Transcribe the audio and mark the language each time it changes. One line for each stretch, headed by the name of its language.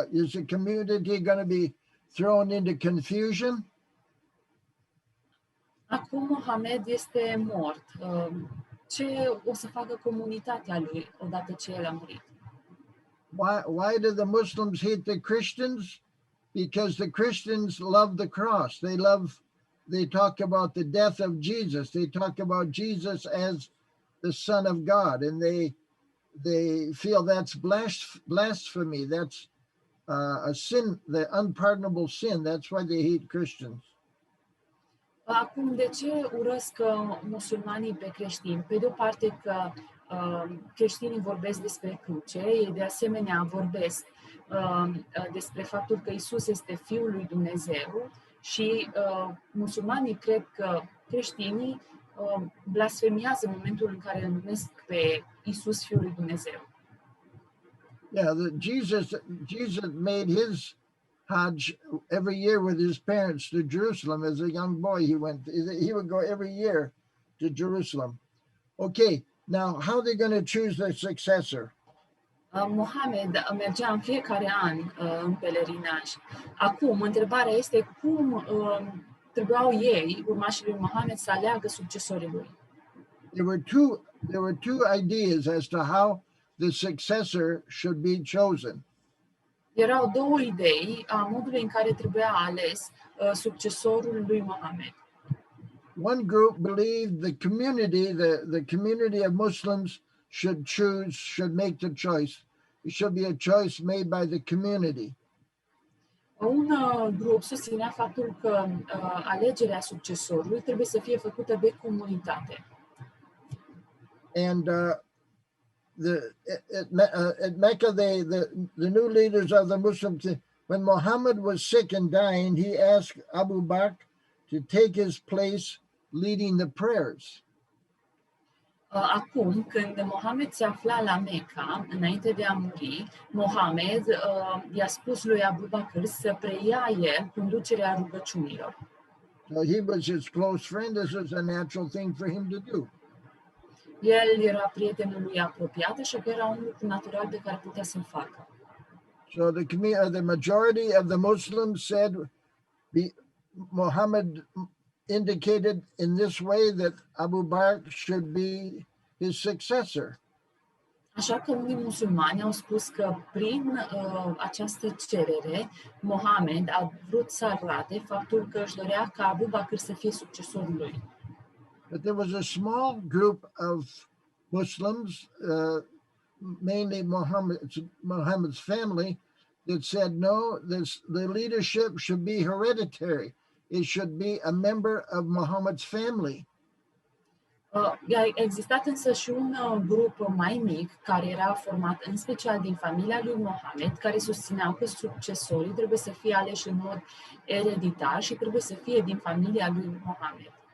English: Is the community going to be thrown into confusion?
Romanian: Acum Mohamed este mort. Ce o să facă comunitatea lui odată ce el a murit?
English: Why do the Muslims hate the Christians? Because the Christians love the cross. They talk about the death of Jesus. They talk about Jesus as the Son of God, and they feel that's blasphemy. That's a sin, the unpardonable sin. That's why they hate Christians.
Romanian: Acum, de ce urăsc musulmanii pe creștini? Pe de o parte că creștinii vorbesc despre cruce, ei de asemenea vorbesc despre faptul că Iisus este Fiul lui Dumnezeu și musulmanii cred că creștinii blasfemiază în momentul în care îl numesc pe Iisus Fiul lui Dumnezeu.
English: Yeah, Jesus made his Hajj every year with his parents to Jerusalem. As a young boy, he would go every year to Jerusalem. Okay, now how are they going to choose their successor?
Romanian: Mohamed mergea în fiecare an în pelerinaj. Acum, întrebarea este cum trebuiau ei, urmașii lui Mohamed, să aleagă succesorii lui.
English: There were two ideas as to how the successor should be chosen.
Romanian: Erau două idei a modului în care trebuia ales succesorul lui Mohamed.
English: One group believed the community of Muslims should make the choice. It should be a choice made by the community.
Romanian: Un grup susținea faptul că alegerea succesorului trebuie să fie făcută de comunitate.
English: And at Mecca, the new leaders of the Muslims, when Muhammad was sick and dying, he asked Abu Bakr to take his place leading the prayers.
Romanian: Acum, când Mohamed se afla la Mecca, înainte de a muri, Mohamed i-a spus lui Abu Bakr să preia el conducerea rugăciunilor.
English: So he was his close friend. This was a natural thing for him to do.
Romanian: El era prietenul lui apropiat, așa că era un lucru natural pe care putea să-l facă.
English: So the majority of the Muslims said Muhammad indicated in this way that Abu Bakr should be his successor.
Romanian: Așa că unii musulmani au spus că prin această cerere, Mohamed a vrut să arate faptul că își dorea ca Abu Bakr să fie succesorul lui.
English: But there was a small group of Muslims, mainly Muhammad's family, that said, no, the leadership should be hereditary. It should be a member of Muhammad's family.
Romanian: A existat însă și un grup mai mic, care era format în special din familia lui Mohamed, care susțineau că succesorii trebuie să fie aleși în mod ereditar și trebuie să fie din familia lui Mohamed.